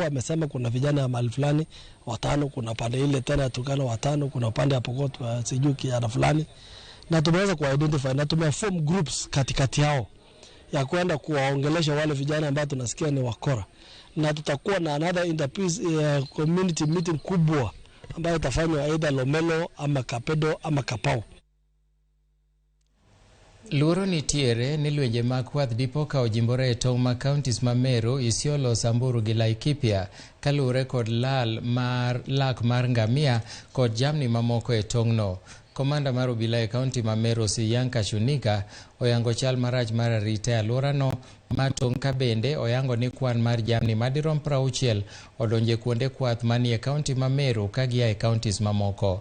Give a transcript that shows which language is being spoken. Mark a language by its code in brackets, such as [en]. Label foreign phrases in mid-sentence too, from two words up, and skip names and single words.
[sw] Wamesema kuna vijana ya mahali fulani 5, kuna pande ile tena Turkana 5, kuna upande ya Pokot sijui kiana fulani, na tumeweza ku-identify na tumeform groups katikati yao ya kwenda kuwaongelesha wale vijana ambao tunasikia ni wakora, na tutakuwa na [en] another Interpeace community meeting [sw] kubwa ambayo itafanywa either Lomelo ama Kapedo ama Kapau. [luo] Luoro nitiere ni lwenje makwath dipo ka ojimbore e tong' ma counties ma Meru, Isiolo, Samburu gi Laikipia kalure kod lak mar ngamia kod jamni mamoko e tong'no. Komanda mar obila e kaunti ma Meru Siyanka Shunika oyango chal marach mar arita e alworano ma tong' ka bende oyango ni kwan mar jamni madirom 60 odonje kuonde kwath manie kaunti ma Meru ka gia e counties mamoko.